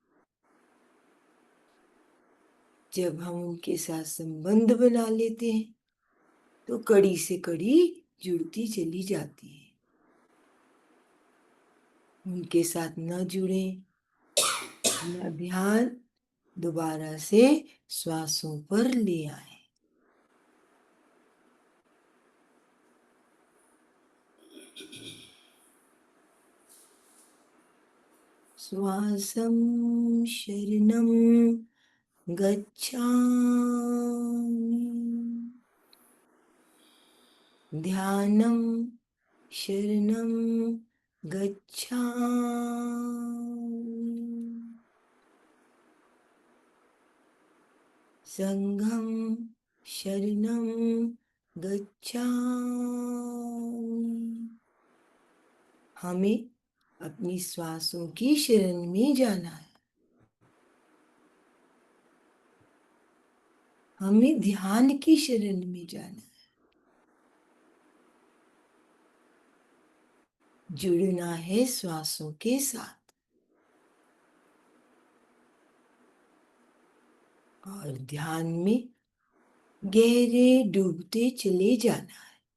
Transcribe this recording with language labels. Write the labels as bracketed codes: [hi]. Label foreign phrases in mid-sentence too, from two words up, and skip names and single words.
[hi] जब हम उनके साथ संबंध बना लेते हैं तो कड़ी से कड़ी जुड़ती चली जाती है। उनके साथ न जुड़े, अपना ध्यान दोबारा से श्वासों पर ले आए। [pi] श्वासं शरणं गच्छामि, ध्यानं शरणं गच्छामि, संघं शरणं गच्छामि। [hi] हमें अपनी श्वासों की शरण में जाना है। हमें ध्यान की शरण में जाना है। जुड़ना है श्वासों के साथ और ध्यान में गहरे डूबते चले जाना है।